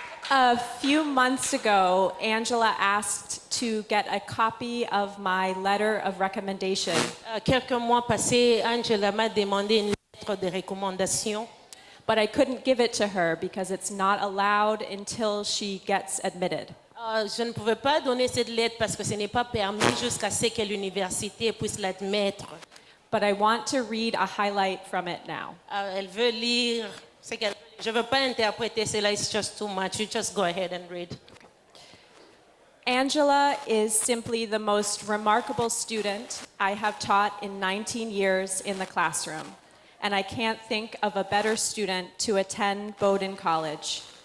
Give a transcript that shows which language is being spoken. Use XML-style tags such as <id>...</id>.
<en>A few months ago, Angela asked to get a copy of my letter of recommendation.</en> <fr>Quelques mois passés, Angela m'a demandé une lettre de recommandation.</fr> <en>But I couldn't give it to her because it's not allowed until she gets admitted.</en> <fr>Je ne pouvais pas donner cette lettre parce que ce n'est pas permis jusqu'à ce que l'université puisse l'admettre.</fr> <en>But I want to read a highlight from it now.</en> <fr>Elle veut lire ce qu'elle. Je ne veux pas interpréter cela.</fr> <en>It's just too much. You just go ahead and read. Angela is simply the most remarkable student I have taught in 19 years in the classroom. And I can't think of a better student to attend Bowdoin College.</en>